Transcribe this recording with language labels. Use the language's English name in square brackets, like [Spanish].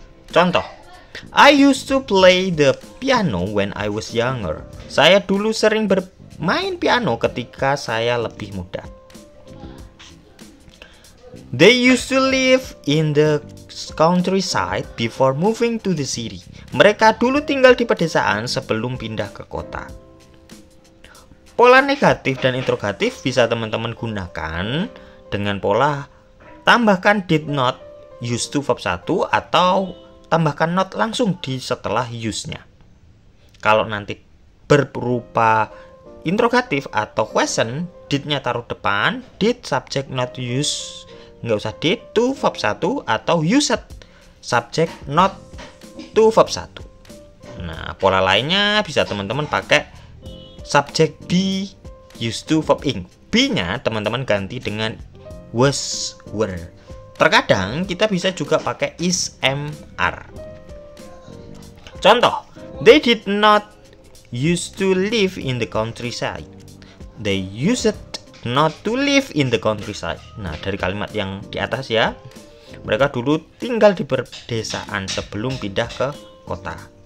[Indonesian] Contoh, [English] I used to play the piano when I was younger. [Indonesian] Saya dulu sering bermain piano ketika saya lebih muda. [English] They used to live in the countryside before moving to the city. [Indonesian] Mereka dulu tinggal di pedesaan sebelum pindah ke kota. Pola negatif dan interrogatif bisa teman-teman gunakan dengan pola tambahkan [English] did not used to verb 1 [Indonesian] atau tambahkan not langsung di setelah use-nya. Kalau nanti berupa interrogatif atau question, did-nya taruh depan, [English] did subject not use, [Indonesian] nggak usah [English] did to verb 1 [Indonesian] atau [English] used subject not to verb 1. [Indonesian] Nah, pola lainnya bisa teman-teman pakai [English] subject be used to verb ing. [Indonesian] Be-nya teman-teman ganti dengan was, were. Terkadang kita bisa juga pakai is, am, are. Contoh, [English] they did not used to live in the countryside. They used not to live in the countryside. [Indonesian] Nah, dari kalimat yang di atas ya, mereka dulu tinggal di pedesaan sebelum pindah ke kota.